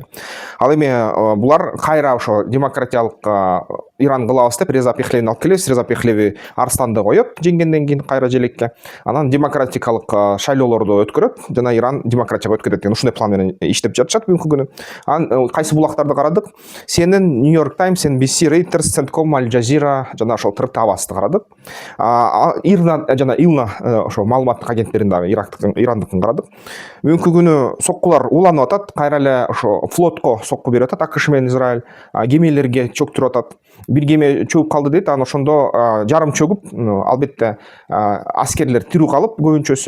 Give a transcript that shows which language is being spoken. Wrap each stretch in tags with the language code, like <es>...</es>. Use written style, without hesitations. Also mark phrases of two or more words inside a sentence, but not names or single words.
<ky>Ал эми булар кайра ошо демократиялык Иран кылабыз деп Реза Пехлевини алып келебиз. Реза Пехлеви арстанды коёт жеңгенден кийин кайра желекке. Анан демократикалык шайлоолорду өткөрөт жана Иран демократияга өткөрөт деген ушундай план менен иштеп жатышат бүгүнкү күнү. Анан кайсы булактарды карадык? CNN, New York Times, NBC, Reuters, Centcom, Al Jazeera жана ошол ТРТ Авасты карадык. Ирна жана Илна ошо маалыматтык агенттерин дагы Ирандыкын карадык. Бүгүнкү күнү соккулар уланып атат, кайра эле ошо флотко сокку берип атат АКШ менен Израиль, кемелерге чөктүрүп атат. Бир кеме чөгүп калды дейт, анан ошондо жарым чөгүп, албетте аскерлер тирүү калып көбүнчөсү.</ky>